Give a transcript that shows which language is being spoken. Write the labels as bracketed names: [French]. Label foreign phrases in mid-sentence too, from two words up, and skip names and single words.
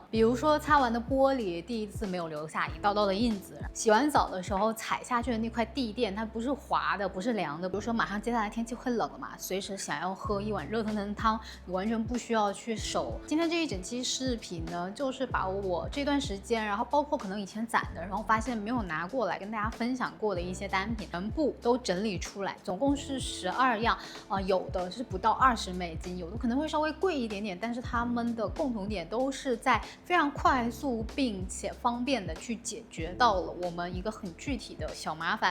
[Chinese] 比如說擦完的玻璃，第一次沒有留下一道道的印子；洗完澡的時候踩下去的那塊地墊，它不是滑的，不是涼的。比如說馬上接下來天氣會冷了嘛，隨時想要喝一碗熱騰騰的湯，你完全不需要去手。今天这一整期视頻呢，就是把我这段时间，然後包括可能以前攒的，然後發現沒有拿過來跟大家分享過的一些單品，全部都整理出來，總共是12樣有的是不到$20，有的可能會稍微貴一點點，但是他們的共同點都是在非常快速並且方便的去解決到了我們一個很具體的小麻煩。